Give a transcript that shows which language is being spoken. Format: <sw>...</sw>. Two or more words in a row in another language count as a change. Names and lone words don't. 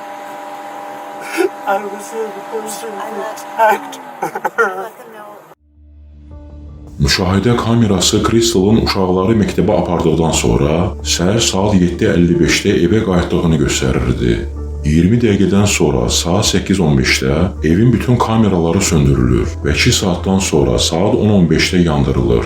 <en>I was supposed to protect her. Let them know.</en> <az>Müşahidə kamerası Crystal'ın uşaqları məktəbə apardıqdan sonra səhər saat 7:55-də evə qayıtdığını göstərirdi. 20 dəqiqədən sonra saat 8:15-də evin bütün kameraları söndürülür və 2 saatdan sonra saat 10:15-də yandırılır.</az>